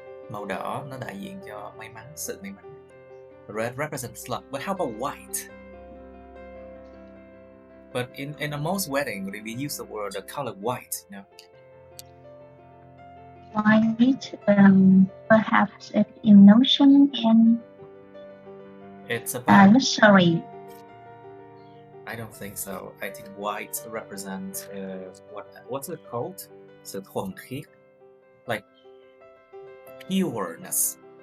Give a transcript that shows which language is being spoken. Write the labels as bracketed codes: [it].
[vi] Màu đỏ nó đại diện cho may mắn, sự may mắn. [en] Red represents luck. But how about white? But in a most wedding, we use the color white, you know. White, perhaps it's emotion and it's about luxury. I don't think so. I think white represents what's it called? [vi] Sự thuần khiết, [en] like pureness.